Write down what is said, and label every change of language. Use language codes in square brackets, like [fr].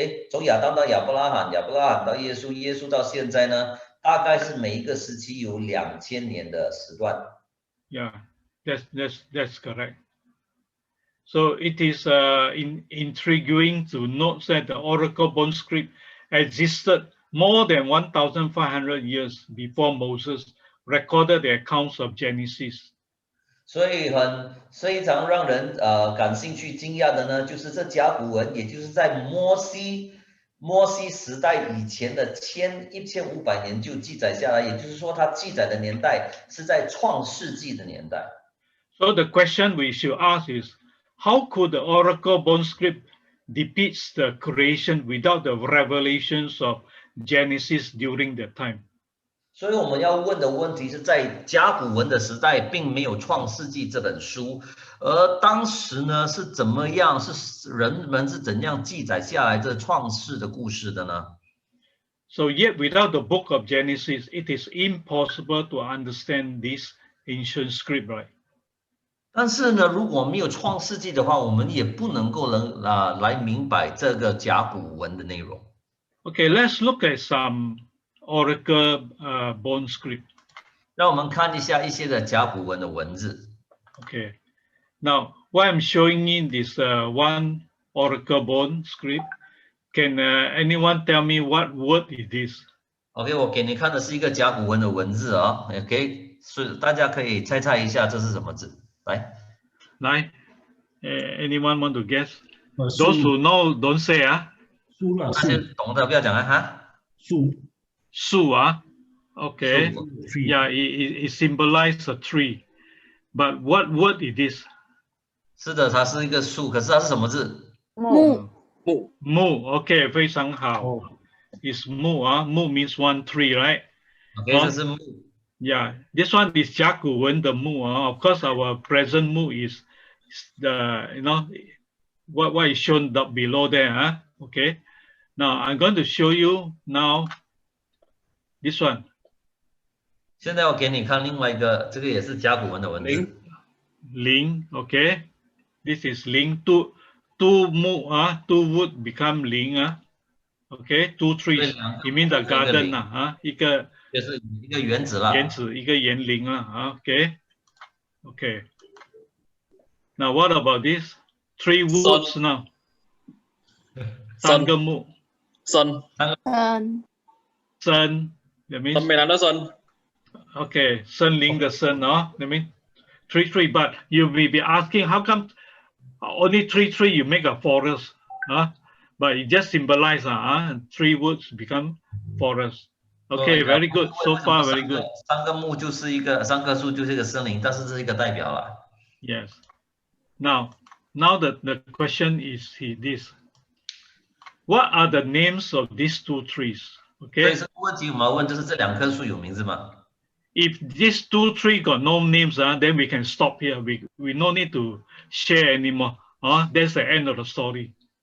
[zh] 从亚当到亚伯拉罕，亚伯拉罕到耶稣，耶稣到现在呢，大概是每一个时期有2000年的时段。 [en] Yeah, that's correct. So it is intriguing to note that the Oracle bone script existed more than 1,500 years before Moses recorded the accounts of Genesis. [zh] 所以非常让人感兴趣、惊讶的呢，就是这甲骨文，也就是在摩西时代以前的1500年就记载下来，也就是说，它记载的年代是在创世纪的年代。 [en] So the question we should ask is, how could the Oracle bone script depict the creation without the revelations of Genesis during that time? [zh] 所以我们要问的问题是在甲骨文的时代，并没有《创世纪》这本书，而当时呢是怎么样？是人们是怎样记载下来这创世的故事的呢？ [en] So yet without the book of Genesis, it is impossible to understand this ancient script, right? [zh] 但是呢，如果没有《创世纪》的话，我们也不能够来明白这个甲骨文的内容。 [en] Okay, let's look at some Oracle bone script. [zh] 让我们看一下一些的甲骨文的文字。 [en] Okay, now what I'm showing in this one Oracle bone script, can anyone tell me what word is this? [zh] OK， 我给你看的是一个甲骨文的文字啊。OK， 所以大家可以猜一下这是什么字。来 [en] anyone want to guess? Those who know, don't say 啊。 [zh] 那些懂的不要讲啊哈。树啊 [en] ，Okay, yeah, it symbolizes a tree, but what word is this? [zh] 是的，它是一个树，可是它是什么字？木。 Okay, 非常好。 [en] It's 木啊，木 means one tree, right? [zh] OK， 这是木。 [en] Yeah, this one is [zh] 甲骨文的木啊。 [en] Of course, our present 木 is the what is shown below there. Okay. Now I'm going to show you now this one. [zh] 现在我给你看另外一个，这个也是甲骨文的文字。 [en] 林 okay. This is 林 two木two wood become 林Okay, 2 trees. It means the garden [zh] 一个。就是一个园子啦，一个园林啦， [en] OK。Now what about this? 3 woods now. [zh] 3个木。 [en] sun. Sun. That means. [zh] 没拿到 sun. [en] Okay, [zh] 森林的森 [en] That means 3 tree. But you may be asking, how come only 3 tree you make a forest? But it just symbolizes 3 woods become forest. Okay, very good. So far, very good. [zh] 3个木就是3棵树就是一个森林，但是这是一个代表啦。 [en] Yes. Now the question is this: what are the names of these 2 trees? Okay. [zh] 所以这个问题我们要问，就是这2棵树有名字吗 [en] If these 2 trees got no names, then we can stop here. We no need to share anymore. That's the end of the story.